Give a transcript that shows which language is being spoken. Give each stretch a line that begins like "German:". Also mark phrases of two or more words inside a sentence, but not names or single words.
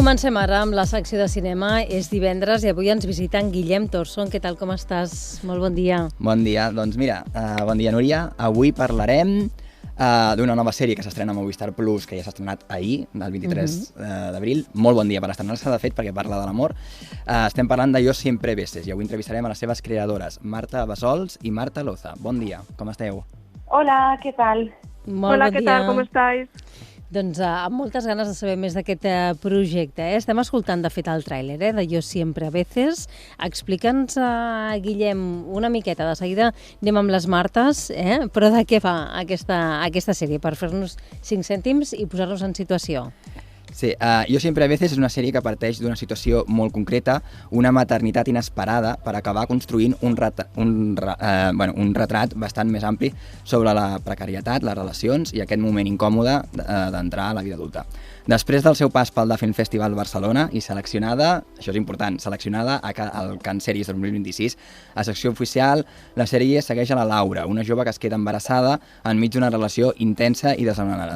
Catalan: Comencem ara amb la secció de cinema. És divendres i avui ens visita en Guillem Torson. Què tal, com estàs? Molt bon dia. Bon dia. Doncs mira, bon dia, Núria. Avui parlarem d'una nova sèrie que s'estrena a Movistar Plus, que ja s'ha estrenat ahir, del 23 d'abril. Molt bon dia per estrenar-se, de fet, perquè parla de l'amor. Estem parlant de Yo siempre a veces i avui entrevistarem a les seves creadores, Marta Bassols i Marta Loza. Bon dia, com esteu?
Spanish: Hola, ¿qué tal? Hola, ¿qué tal? ¿Cómo estáis?
Catalan: Doncs amb moltes ganes de saber més d'aquest projecte. Estem escoltant, de fet, el tràiler de Yo siempre a veces. Explica'ns, Guillem, una miqueta. De seguida anem amb les Martes, però de què fa aquesta sèrie? Per fer-nos 5 cèntims i posar-nos en situació. Sí, Yo siempre a veces és una sèrie que parteix d'una situació molt concreta, una maternitat inesperada, per acabar construint un retrat bastant més ampli sobre la precarietat, les relacions i aquest moment incòmode d'entrar a la vida adulta. Després del seu pas pel Film Festival Barcelona i seleccionada, això és important, seleccionada al Cannes Series 2026, a secció oficial, la sèrie segueix a la Laura, una jove que es queda embarassada enmig d'una relació intensa i desenvolupada.